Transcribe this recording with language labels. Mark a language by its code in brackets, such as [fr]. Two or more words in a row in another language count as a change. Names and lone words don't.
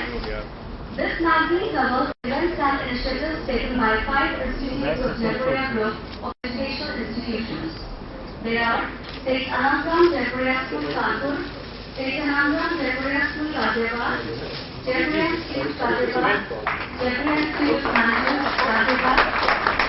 [en] This magazine covers events and initiatives taken by 5 institutes of Jaipuria Group of educational institutions. They are State Anandram Jaipuria School, Kanpur, State Anandram Jaipuria School, Ghaziabad, Jaipuria Institute, Ghaziabad, Jaipuria Institute of Management, Ghaziabad,